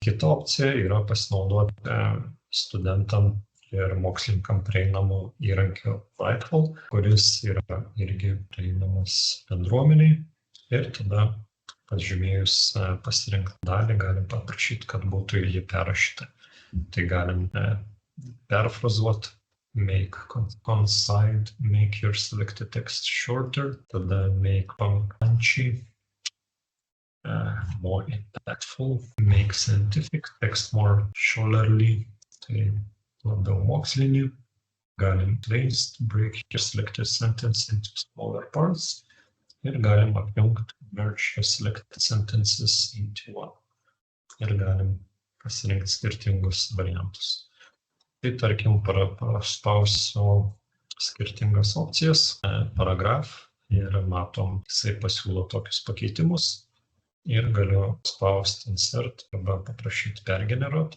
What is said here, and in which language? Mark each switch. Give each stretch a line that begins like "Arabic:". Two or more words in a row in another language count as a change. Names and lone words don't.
Lithuanian: Kita opcija yra pasinaudoti studentam ir mokslininkam prieinamų įrankių Writeful, kuris yra irgi prieinamas bendruomeniai. Ir tada pažymėjus pasirinktą dalį galim paprašyti, kad būtų jį perrašyta. Tai galim perfrazuoti,
English: make concise, make your selected text shorter, tada make punchy, more impactful, make scientific, text more scholarly,
Lithuanian: tai labiau mokslinį, galim
English: twist, break your selected sentence into smaller parts
Lithuanian: ir galim apjungti,
English: merge your selected sentences into one.
Lithuanian: Ir galim pasirinkti skirtingus variantus. Tai tarkim, paspausiu skirtingas opcijas, paragraf ir matom, jisai pasiūlo tokius pakeitimus. Ir galiu spausti insert arba paprašyti pergeneruoti.